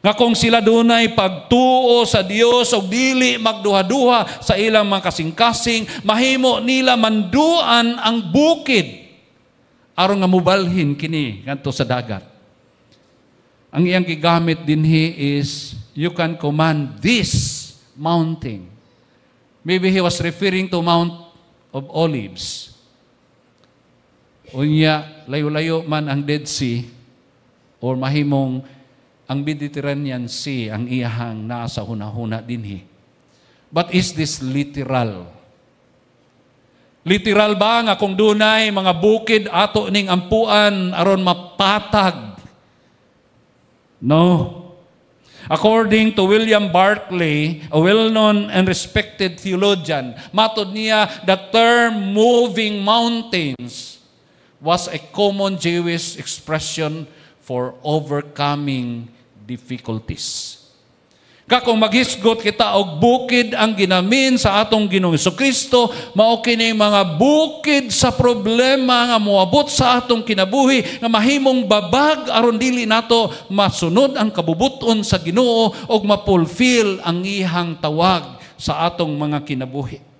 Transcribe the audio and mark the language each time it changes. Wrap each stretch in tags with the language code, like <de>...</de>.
<ceb>Nga kung sila dunay pagtuo sa Dios o dili magduha-duha sa ilang mga kasing-kasing, mahimo nila manduan ang bukid aron nga mubalhin kini ngadto sa dagat. Ang iyang gigamit dinhi is,</ceb> <en>you can command this mountain. Maybe he was referring to Mount of Olives.</en> <ceb>Unya, layo-layo man ang Dead Sea or mahimong ang Mediterranean Sea ang iyahang nasa hunahuna dinhi.</ceb> <en>But is this literal?</en> <ceb>Literal ba nga kung dunay mga bukid ato ning ampuan aron mapatag?</ceb> <en>No. According to William Barclay, a well-known and respected theologian,</en> <ceb>matod niya,</ceb> <en>the term moving mountains was a common Jewish expression for overcoming difficulties.</en> <ceb>Kung maghisgot kita og bukid ang ginamin sa atong Ginoong Jesucristo, mao kini mga bukid sa problema nga moabot sa atong kinabuhi nga mahimong babag aron dili nato masunod ang kabubuton sa Ginoo og mapulfill ang ihang tawag sa atong mga kinabuhi.</ceb>